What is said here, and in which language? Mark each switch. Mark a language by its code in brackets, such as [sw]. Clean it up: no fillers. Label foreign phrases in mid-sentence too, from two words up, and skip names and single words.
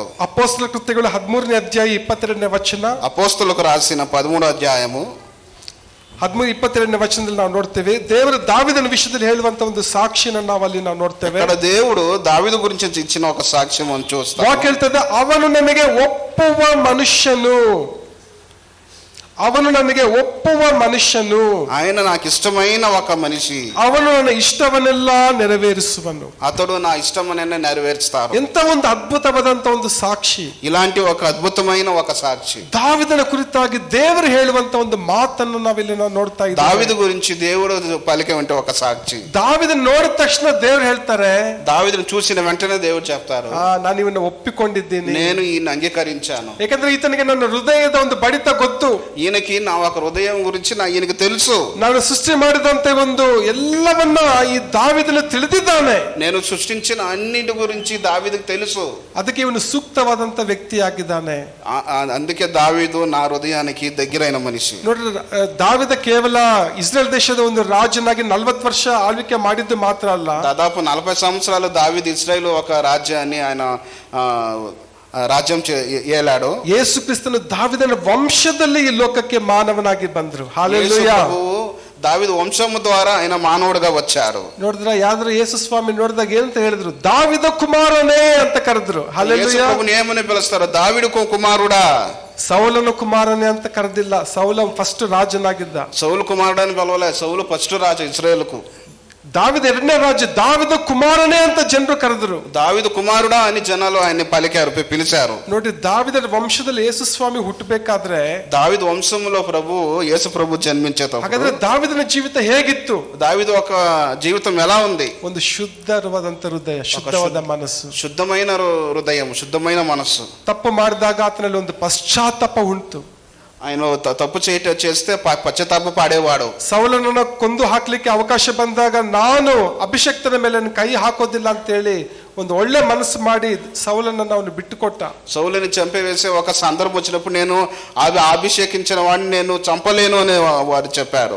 [kn] ಅಪೊಸ್ತಲ ಕೃತ್ಯಗಳು 13ನೇ ಅಧ್ಯಾಯ 22ನೇ ವಚನ. [te] అపోస్తులకు రాసిన 13వ అధ్యాయము [kn] 13-22ನೇ ವಚನದಲ್ಲಿ ನಾವು ನೋಡ್ತೇವೆ ದೇವರು ದಾವೀದನ ವಿಷಯದಲ್ಲಿ ಹೇಳುವಂತ ಒಂದು ಸಾಕ್ಷಿನ ನಾವು ಅಲ್ಲಿ ನಾವು ನೋಡ್ತೇವೆ. [te] ఇక్కడ దేవుడు దావీదు గురించి ఇచ్చిన ఒక సాక్ష్యం మనం చూస్తాం. [kn] ವಾಕ್ಯ ಹೇಳ್ತದೆ, ಅವನು ನನಗೆ ಒಪ್ಪುವ ಮನುಷ್ಯನು, [te] ఆయన నాకు ఇష్టమైన ఒక మనిషి, [kn] ಅವನು ನನ್ನ ಇಷ್ಟವನ್ನೆಲ್ಲ ನೆರವೇರಿಸುವನು. [te] అతడు నా ఇష్టమనే నెరవేర్చుతారు. [kn] ಎಂತ ಒಂದು ಅದ್ಭುತವಾದಂತ ಒಂದು ಸಾಕ್ಷಿ, [te] ఇలాంటి ఒక అద్భుతమైన ఒక సాక్షి. [kn] ದಾವಿದನ ಕುರಿತಾಗಿ ದೇವರು ಹೇಳುವಂತ ಒಂದು ಮಾತನ್ನು ನಾವಿಲ್ಲಿ ನಾವು ನೋಡ್ತಾ ಇದ್ದೇವೆ. [te] దావీదు గురించి దేవుడు పలికేవంటి ఒక సాక్షి. [kn] ದಾವಿದನ ನೋಡಿದ ತಕ್ಷಣ ದೇವರು ಹೇಳ್ತಾರೆ, [te] దావీదును చూసిన వెంటనే దేవుడు చెప్తారు, [kn] ನಾನು ಇವನ್ನ ಒಪ್ಪಿಕೊಂಡಿದ್ದೀನಿ, [te] నేను ఈయన అంగీకరించాను. [kn] ಯಾಕಂದ್ರೆ ಈತನಿಗೆ ನನ್ನ ಹೃದಯದ ಒಂದು ಬಡಿತ ಗೊತ್ತು, [te] ఈయనకి నా ఒక హృదయం గురించి ఈయనకి తెలుసు. [kn] ನಾನು ಸೃಷ್ಟಿ ಮಾಡಿದಂತೆ ಒಂದು ಎಲ್ಲವನ್ನ ಈ ದಾವಿದನು ತಿಳಿದಿದ್ದಾನೆ, [te] నేను సృష్టించిన అన్నిటి గురించి దావీదుకు తెలుసు. [kn] ಅದಕ್ಕೆ ಇವನು ಸೂಕ್ತವಾದಂತ ವ್ಯಕ್ತಿ ಆಗಿದ್ದಾನೆ. [te] అందుకే దావీదు నా హృదయానికి దగ్గరైన మనిషి. [kn] ನೋಡ್ರಿ, ದಾವಿದ ಕೇವಲ ಇಸ್ರೇಲ್ ದೇಶದ ಒಂದು ರಾಜನಾಗಿ 40 ವರ್ಷ ಆಳ್ವಿಕೆ ಮಾಡಿದ್ದು ಮಾತ್ರ ಅಲ್ಲ, [te] దాదాపు 40 సంవత్సరాలు దావీదు ఇశ్రాయేలు ఒక రాజ్యాన్ని ఆయన రాజ్యం ఏలాడు. [kn] ಯೇಸು ಕ್ರಿಸ್ತನು ದಾವಿದನ ವಂಶದಲ್ಲಿ ಈ ಲೋಕಕ್ಕೆ ಮಾನವನಾಗಿ ಬಂದ್ರು. ಹಾಲೆಲೂಯಾ. [te] దావీదు వంశము ద్వారా ఆయన మానవుడిగా వచ్చారు. [kn] ನೋಡಿದ್ರ ಯಾವ್ದಾದ್ರು ಯೇಸು ಸ್ವಾಮಿ ನೋಡಿದಾಗ ಏನಂತ ಹೇಳಿದ್ರು, ದಾವಿದ ಕುಮಾರನೇ ಅಂತ ಕರೆದ್ರು. ಹಾಲೆಲೂಯಾ. [te] ಏಮನೆ పిలుస్తారు, దావీదు కుమారుడా. [kn] ಸೌಲನ ಕುಮಾರನೇ ಅಂತ ಕರೆದಿಲ್ಲ, ಸೌಲ ಫಸ್ಟ್ ರಾಜನಾಗಿದ್ದ. [te] ಸೌಲು ಕುಮಾರುಡని పిలవలే, సౌలు ఫస్ట్ రాజు ఇశ్రాయేలుకు. [kn] ದಾವಿದ ಎರಡನೇ ರಾಜ, ದಾವಿದ ಕುಮಾರನೇ ಅಂತ ಜನರು ಕರೆದ್ರು. [te] దావీదు కుమారుడా అని జనాలు ఆయన్ని పలికారు, పిలిచారు. [kn] ನೋಡಿ, ದಾವಿದನ ವಂಶದಲ್ಲಿ ಯೇಸು ಸ್ವಾಮಿ ಹುಟ್ಟಬೇಕಾದ್ರೆ, [te] దావీదు వంశంలో యేసు ప్రభు జన్మించేటప్పుడు, [kn] ಹಾಗಾದ್ರೆ ದಾವಿದನ ಜೀವಿತ ಹೇಗಿತ್ತು? [te] దావీదు ఒక జీవితం ఎలా ఉంది? [kn] ಒಂದು ಶುದ್ಧವಾದಂತ ಹೃದಯ, ಶುದ್ಧವಾದ ಮನಸ್ಸು, [te] శుద్ధమైన హృదయం, శుద్ధమైన మనస్సు. [kn] ತಪ್ಪು ಮಾಡಿದಾಗ ಆತನಲ್ಲಿ ಒಂದು ಪಶ್ಚಾತ್ತಾಪ ಉಂಟು. [te] ఆయన తప్పు చేస్తే పశ్చాత్తాప పాడేవాడు. [kn] ಸೌಲನನ್ನ ಕೊಂದು ಹಾಕ್ಲಿಕ್ಕೆ ಅವಕಾಶ ಬಂದಾಗ ನಾನು ಅಭಿಷಕ್ತನ ಮೇಲೆ ಕೈ ಹಾಕೋದಿಲ್ಲ ಅಂತೇಳಿ ಒಂದು ಒಳ್ಳೆ ಮನಸ್ಸು ಮಾಡಿ ಸೌಲನನ್ನ ಅವನು ಬಿಟ್ಟುಕೊಟ್ಟ. [te] సౌలుని చంపివేసే ఒక సందర్భం వచ్చినప్పుడు నేను అభిషేకించిన వాడిని నేను చంపలేను అని వాడు చెప్పారు.